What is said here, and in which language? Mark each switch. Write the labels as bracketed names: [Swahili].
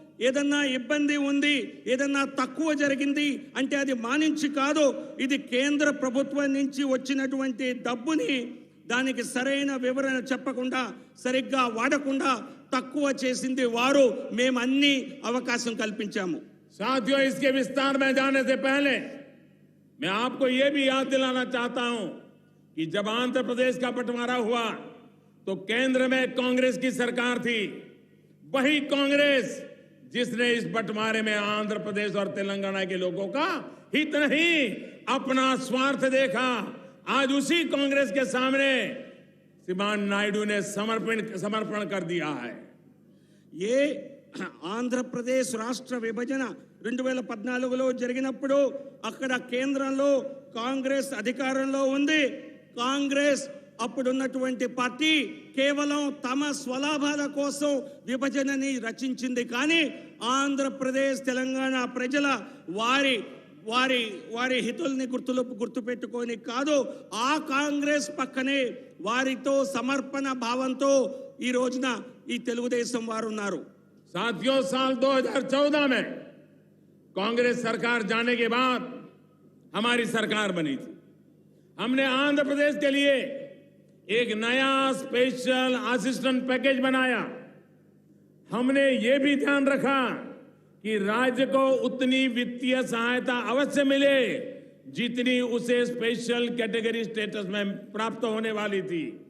[Telugu] ఏదన్నా ఇబ్బంది ఉంది, ఏదన్నా తక్కువ జరిగింది అంటే అది మానించి కాదు, ఇది కేంద్ర ప్రభుత్వం నుంచి వచ్చినటువంటి డబ్బుని దానికి సరైన వివరణ చెప్పకుండా, సరిగ్గా వాడకుండా తక్కువ చేసింది వారు. మేము అన్ని అవకాశం కల్పించాము. [Hindi] साथियों, इसके विस्तार में जाने से पहले मैं आपको यह भी याद दिलाना चाहता हूं कि जब आंध्र प्रदेश का बंटवारा हुआ तो केंद्र में कांग्रेस की सरकार थी। वही कांग्रेस जिसने इस बंटवारे में आंध्र प्रदेश और तेलंगाना के लोगों का हित नहीं, अपना स्वार्थ देखा। आज उसी कांग्रेस के सामने श्रीमान नायडू ने समर्पण कर दिया है। ये [Telugu] ఆంధ్రప్రదేశ్ రాష్ట్ర విభజన 2014లో జరిగినప్పుడు అక్కడ కేంద్రంలో కాంగ్రెస్ అధికారంలో ఉంది. కాంగ్రెస్ అప్పుడున్నటువంటి పార్టీ కేవలం తమ స్వలాభాల కోసం విభజనని రచించింది. కానీ ఆంధ్రప్రదేశ్ తెలంగాణ ప్రజల వారి వారి వారి హితుల్ని గుర్తుపెట్టుకొని కాదు, ఆ కాంగ్రెస్ పక్కనే వారితో సమర్పణ భావంతో ఈ రోజున ఈ తెలుగుదేశం వారు ఉన్నారు. [Hindi] साथियों, साल 2014 में कांग्रेस सरकार जाने के बाद हमारी सरकार बनी थी। हमने आंध्र प्रदेश के लिए एक नया स्पेशल असिस्टेंस पैकेज बनाया। हमने ये भी ध्यान रखा कि राज्य को उतनी वित्तीय सहायता अवश्य मिले जितनी उसे स्पेशल कैटेगरी स्टेटस में प्राप्त होने वाली थी।